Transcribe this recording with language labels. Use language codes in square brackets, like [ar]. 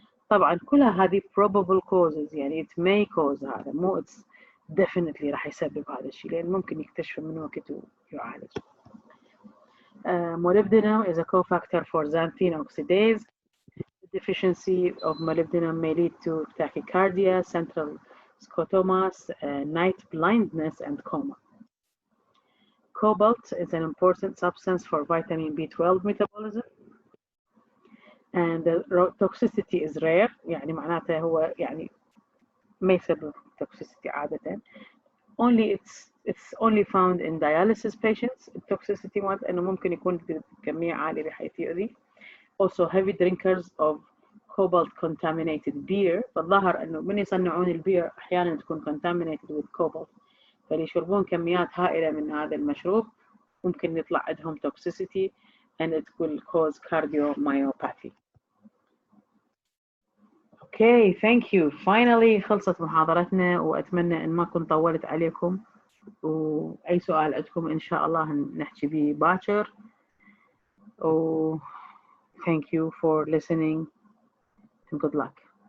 [ar] طبعا كلها هذه [en] probable causes [ar] يعني [en] it may cause [ar] هذا مو [en] it's definitely [ar] راح يسبب هذا الشيء لأن ممكن يكتشف من وقت ويعالج. [en] Molybdenum is a cofactor for xanthine oxidase. The deficiency of molybdenum may lead to tachycardia, central scotomas, night blindness, and coma. Cobalt is an important substance for vitamin B12 metabolism, and the toxicity is rare. [ar] يعني معناته هو يعني ما يسبب toxicity عادة. [en] It's only found in dialysis patients. [ar] Toxicity مالت إنه ممكن يكون بكمية عالية بحيث يؤذي. [en] Also heavy drinkers of cobalt contaminated beer. [ar] فالظاهر إنه من يصنعون البير أحيانا تكون [en] contaminated with cobalt. [ar] فاللي يشربون كميات هائلة من هذا المشروب ممكن يطلع عندهم [en] toxicity and it will cause cardiomyopathy. Okay, thank you. [ar] Finally خلصت محاضرتنا وأتمنى إن ما كنت طولت عليكم وأي سؤال عندكم إن شاء الله نحكي به باكر. [en] Thank you for listening and good luck.